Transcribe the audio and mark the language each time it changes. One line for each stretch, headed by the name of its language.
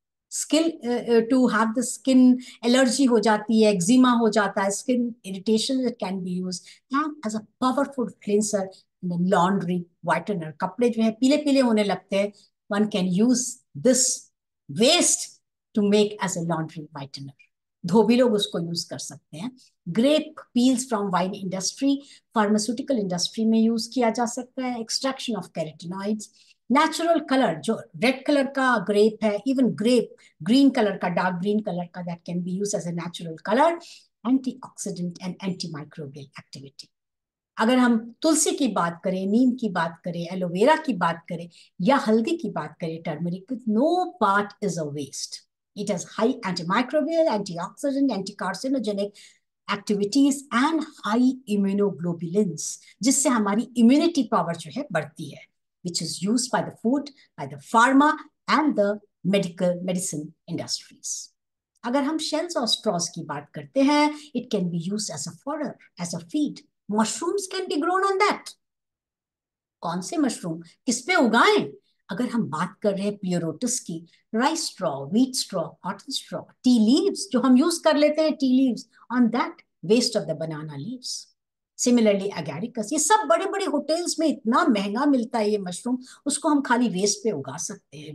English: Skill to have the skin allergy
Hindi: हो जाती है,
English: eczema
Hindi: हो जाता है,
English: skin irritation, it can be used, and as a powerful cleanser in the laundry whitener.
Hindi: कपड़े जो है पीले पीले होने लगते हैं,
English: one can use this waste to make as a laundry whitener.
Hindi: धोबी लोग उसको यूज कर सकते हैं.
English: grape peels from wine industry,
Hindi: pharmaceutical industry में यूज किया जा सकता है.
English: Extraction of carotenoids. Natural colour, जो red colour
Hindi: का ग्रेप है,
English: Even grape green colour का, dark green colour का, that can be use as a natural colour. Antioxidant and antimicrobial activity.
Hindi: अगर हम तुलसी की बात करें, नीम की बात करें, एलोवेरा की बात करें या हल्दी की बात करें, turmeric,
English: No part is a waste. It has high antimicrobial, antioxidant, anticarcinogenic activities and high immunoglobulins,
Hindi: जिससे हमारी
English: immunity power
Hindi: जो है बढ़ती है,
English: which is used by the food, by the pharma and the medicine industries.
Hindi: अगर हम shells और straws की बात करते हैं,
English: it can be used as a fodder, as a feed. Mushrooms can be grown on that.
Hindi: कौन से mushroom किस पे उगाएं? अगर हम बात कर रहे हैं प्लियोरोटिस की, rice straw, wheat straw, cotton straw, tea leaves जो हम यूज कर लेते हैं, tea leaves,
English: On that waste of the banana leaves.
Hindi: Similarly Agaricus, ये सब बड़े बड़े होटल्स में इतना महंगा मिलता है ये मशरूम, उसको हम खाली वेस्ट पे उगा सकते हैं।